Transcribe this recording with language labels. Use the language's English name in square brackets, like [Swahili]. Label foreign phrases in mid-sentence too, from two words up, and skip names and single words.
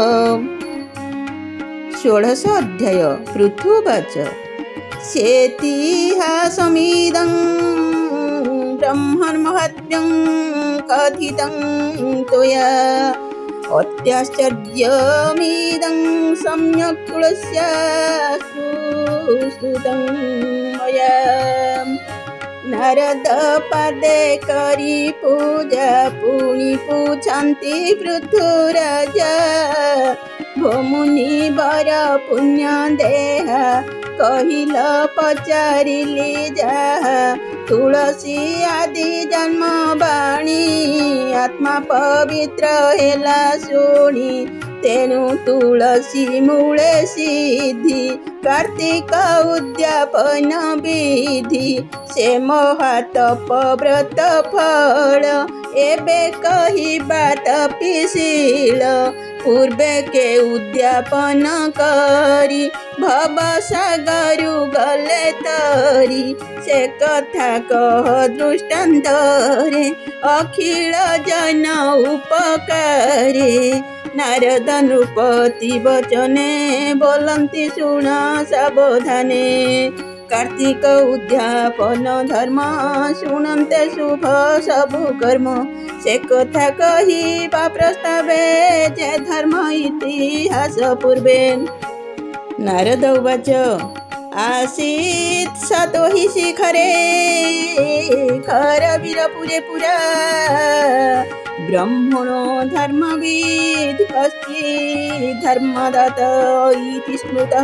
[Sanskrit] 16 अध्याय पृथुवाच सेतिहासमिदं ब्रह्मन्महत्यं कथितं त्वया अत्याश्चर्यमिदं सम्यक् तुलस्या श्रुतं मया। [Odia] ନାରଦ ପାଦେ କରି ପୂଜା ପୁଣି ପୁଛନ୍ତି ପୃଥୁରାଜା ଭମୁନି ବର ପୁଣ୍ୟ ଦେହା କହିଲ ପଚାରିଲି ଯାହା। ତୁଳସୀ ଆଦି ଜନ୍ମ ବାଣୀ ଆତ୍ମା ପବିତ୍ର ହେଲା ଶୁଣି। ତେଣୁ ତୁଳସୀ ମୂଳେ ସିଦ୍ଧି କାର୍ତ୍ତିକ ଉଦ୍ୟାପନ ବିଧି। ସେ ମହାତପ ବ୍ରତ ଫଳ ଏବେ କହିବା ତପୀଶୀଳ। ପୂର୍ବେ କେ ଉଦ୍ୟାପନ କରି ଭବ ସାଗରୁ ଗଲେ ତରି। ସେ କଥା କହ ଦୃଷ୍ଟାନ୍ତରେ ଅଖିଳ ଜନ ଉପକାରେ। ନାରଦ ନୃପତି ବଚନେ ବୋଲନ୍ତି ଶୁଣ ସାବଧାନେ। କାର୍ତ୍ତିକ ଉଦ୍ୟାପନ ଧର୍ମ ଶୁଣନ୍ତେ ଶୁଭ ସବୁ କର୍ମ। ସେ କଥା କହିବା ପ୍ରସ୍ତାବେ ଯେ ଧର୍ମ ଇତିହାସ ପୂର୍ବେ। [Sanskrit] नारद उवाच आसीत् सतो हि शिखरे खरवीरपुरे पुरा। ब्रह्मणो धर्मविद् कश्चित् धर्मदाता इति स्मृतः।